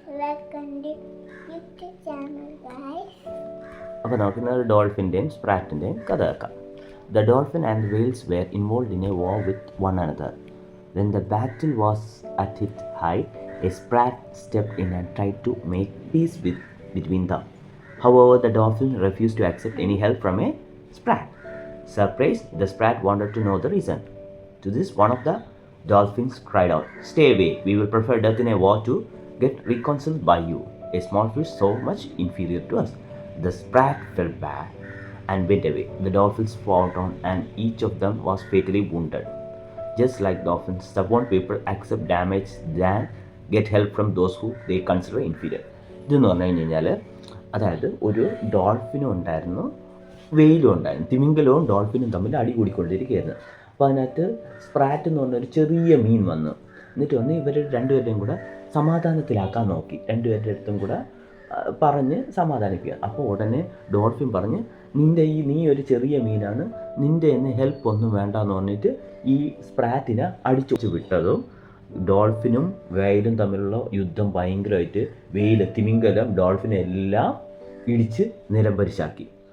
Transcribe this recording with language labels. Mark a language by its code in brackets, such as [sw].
[en] welcome to YouTube channel, guys. [ml] അപ്പോൾ നമുക്കിന്നൊരു ഡോൾഫിൻ്റെയും സ്പ്രാറ്റിൻ്റെയും കഥ കേൾക്കാം. [en] The dolphin and whales were involved in a war with one another. When the battle was at its height, a sprat stepped in and tried to make peace between them. However, the dolphin refused to accept any help from a sprat. Surprised, the sprat wanted to know the reason. To this, one of the dolphins cried out, "Stay away, we will prefer death in a war to get reconciled by you, a small fish so much inferior to us." The sprat felt bad and went away. The dolphins fought on and each of them was fatally wounded. Just like dolphins, stubborn people accept damage than get help from those who they consider inferior. [ml] ഇതെന്ന് പറഞ്ഞു കഴിഞ്ഞാൽ അതായത് ഒരു ഡോൾഫിനും ഉണ്ടായിരുന്നു, വെയിലും ഉണ്ടായിരുന്നു. തിമിംഗലവും ഡോൾഫിനും തമ്മിൽ അടി കൂടിക്കൊണ്ടിരിക്കുകയായിരുന്നു. അപ്പോൾ അതിനകത്ത് സ്പ്രാറ്റ് എന്ന് പറഞ്ഞൊരു ചെറിയ മീൻ വന്നു. എന്നിട്ട് വന്ന് ഇവർ രണ്ടുപേരുടെയും കൂടെ സമാധാനത്തിലാക്കാൻ നോക്കി. രണ്ടുപേരുടെ അടുത്തും കൂടെ പറഞ്ഞ് സമാധാനിക്കുക. അപ്പോൾ ഉടനെ ഡോൾഫിൻ പറഞ്ഞ് നീ ഒരു ചെറിയ മീനാണ്, നിൻ്റെ എന്ന് ഹെൽപ്പ് ഒന്നും വേണ്ടെന്ന് പറഞ്ഞിട്ട് ഈ സ്പ്രാറ്റിനെ അടിച്ചു വിട്ടതും ഡോൾഫിനും വെയിലും തമ്മിലുള്ള യുദ്ധം ഭയങ്കരമായിട്ട് തിമിംഗലം ഡോൾഫിനെ എല്ലാം ഇടിച്ച് നിലംപരിശാക്കി.